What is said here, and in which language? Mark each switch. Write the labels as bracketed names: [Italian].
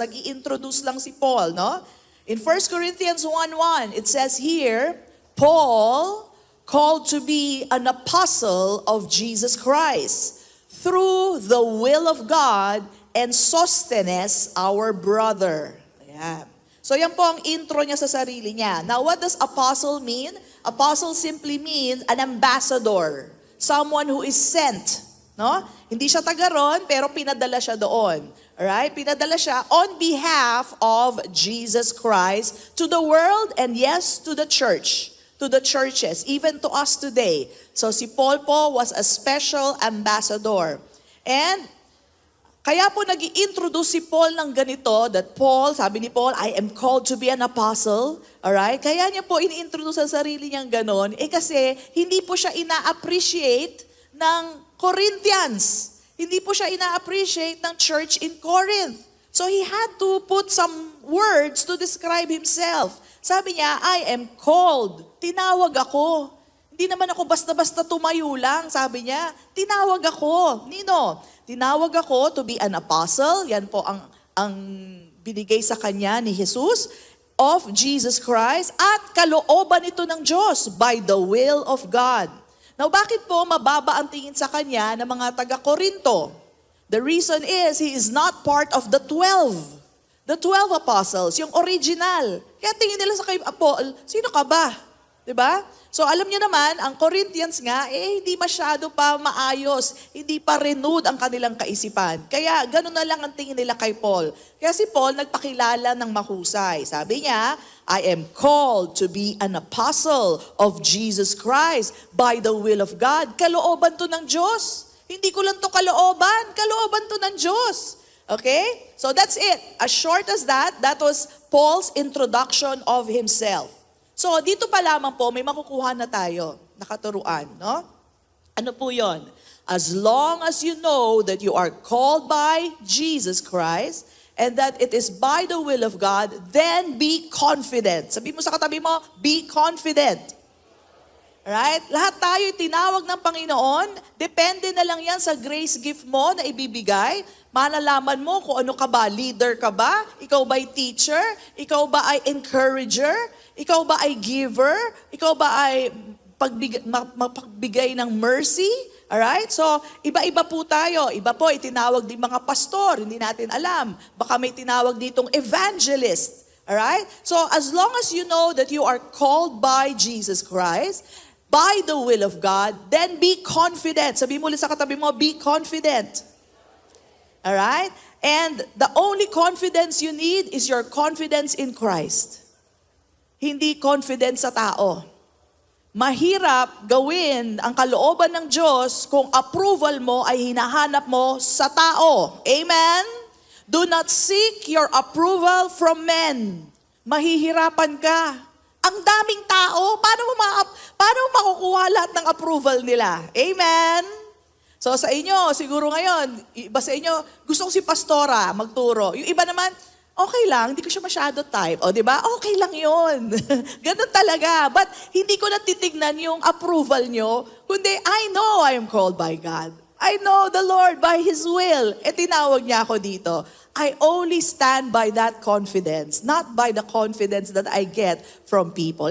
[Filipino] Nag-i-introduce lang si Paul, no? [English] In 1 Corinthians 1:1, it says here, Paul, called to be an apostle of Jesus Christ, through the will of God, and Sosthenes, our brother. [Filipino] Ayan. So yan po ang intro niya sa sarili niya. [English] Now, what does apostle mean? Apostle simply means an ambassador. Someone who is sent. [Filipino] No? Hindi siya taga ron, pero pinadala siya doon. Alright? Pinadala siya [English] on behalf of Jesus Christ to the world and yes, to the church. To the churches, even to us today. So si Paul po was a special ambassador. [Filipino] And kaya po nag-i-introduce si Paul ng ganito, that Paul, sabi ni Paul, [English] I am called to be an apostle. [Filipino] Alright? Kaya niya po ini-introduce ang sarili niyang ganon, kasi hindi po siya ina-appreciate ng Corinthians. Hindi po siya ina-appreciate ng church in Corinth. [English] So he had to put some words to describe himself. [Filipino] Sabi niya, [English] I am called. [Filipino] Tinawag ako. Hindi naman ako basta-basta tumayo lang, sabi niya. Tinawag ako. Nino? Tinawag ako to be an apostle. Yan po ang binigay sa kanya ni Jesus of Jesus Christ at kalooban ito ng Diyos [English] by the will of God. [Filipino] Now, bakit po mababa ang tingin sa kanya ng mga taga-Korinto? [English] The reason is, he is not part of the 12. The 12 apostles, [Filipino] yung original. Kaya tingin nila sa kay Paul, sino ka ba? 'Diba? So alam niyo naman, ang Corinthians nga, hindi masyado pa maayos, hindi pa renewed ang kanilang kaisipan. Kaya ganun na lang ang tingin nila kay Paul. Kaya si Paul nagpakilala ng mahusay. Sabi niya, [English] I am called to be an apostle of Jesus Christ by the will of God. [Filipino] Kalooban to ng Diyos. Hindi ko lang to kalooban to ng Diyos. Okay? [English] So that's it. As short as that was Paul's introduction of himself. [Filipino] So dito pa lamang po, may makukuha na tayo, nakaturuan, no? Ano po yon? [English] As long as you know that you are called by Jesus Christ and that it is by the will of God, then be confident. [Filipino] Sabi mo sa katabi mo, [English] be confident. [Filipino] Right? Lahat tayo tinawag ng Panginoon, depende na lang yan sa grace gift mo na ibibigay. Malalaman mo kung ano ka ba, leader ka ba? Ikaw ba ay teacher? Ikaw ba ay encourager? Ikaw ba ay giver? Ikaw ba ay mapagbigay ng mercy? Alright? So, iba-iba po tayo. Iba po, itinawag din mga pastor, hindi natin alam. Baka may tinawag ditong evangelist. Alright? [English] So, as long as you know that you are called by Jesus Christ, by the will of God, then be confident. [Filipino] Sabi mo ulit sa katabi mo, [English] be confident. [Filipino] Alright? [English] And the only confidence you need is your confidence in Christ. [Filipino] Hindi confidence sa tao. Mahirap gawin ang kalooban ng Diyos kung approval mo ay hinahanap mo sa tao. Amen? [English] Do not seek your approval from men. [Filipino] Mahihirapan ka. Ang daming tao, paano mo makukuha lahat ng approval nila? Amen? So sa inyo, siguro ngayon, iba sa inyo, gusto ko si pastora magturo. Yung iba naman, okay lang, hindi ko siya masyado type. O, di ba? Okay lang yun. Ganun talaga. [English] But [Filipino] hindi ko natitignan yung approval nyo, kundi [English] I know I am called by God. I know the Lord by His will. [Filipino] Tinawag niya ako dito. [English] I only stand by that confidence, not by the confidence that I get from people.